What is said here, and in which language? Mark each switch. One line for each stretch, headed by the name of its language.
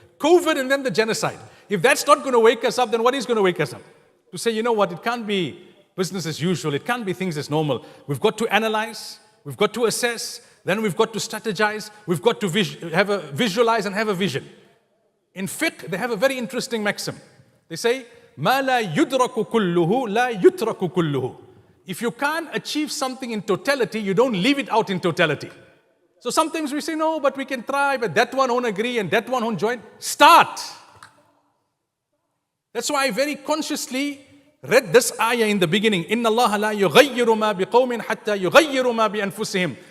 English: COVID and then the genocide. If that's not going to wake us up, then what is going to wake us up? To say, you know what, it can't be business as usual. It can't be things as normal. We've got to analyze. We've got to assess. Then we've got to strategize. We've got to visualize and have a vision. In fiqh, they have a very interesting maxim.
Arabic: They say, مَا لَا يُدْرَكُ كُلُّهُ لَا يُتْرَكُ كُلُّهُ.
English: If you can't achieve something in totality, you don't leave it out in totality. So sometimes we say, no, but we can try, but that one won't agree and that one won't join. Start. That's why I very consciously read this ayah in the beginning.
Arabic: إِنَّ اللَّهَ لَا يُغَيِّرُ مَا بِقَوْمٍ حَتَّى يُغَيِّرُ مَا بِأَنفُسِهِمْ.